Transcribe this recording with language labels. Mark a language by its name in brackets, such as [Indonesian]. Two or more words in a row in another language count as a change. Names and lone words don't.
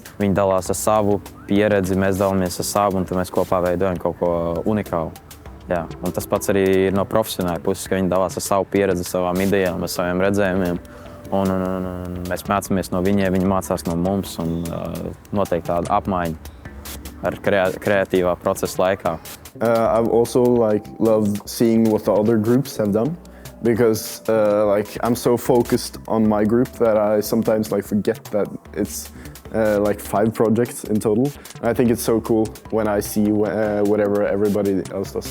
[Latvian] Viņi dalās ar savu pieredzi, mēs dalāmies ar savu, un tad mēs kopā veidojam kaut ko unikālu. Jā, un tas pats arī ir no profesionāļa puses, ka viņi dalās ar savu pieredzi, savām idejām, ar saviem redzējumiem. Un mēs mācāmies no viņiem, viņi mācās no mums, un noteikti tāda apmaiņa ar kreatīvā procesa laikā. [English] I've also loved seeing what the other groups have done because I'm so focused on my group that I sometimes forget that it's 5 projects in total. I think it's so cool when I see whatever everybody else does.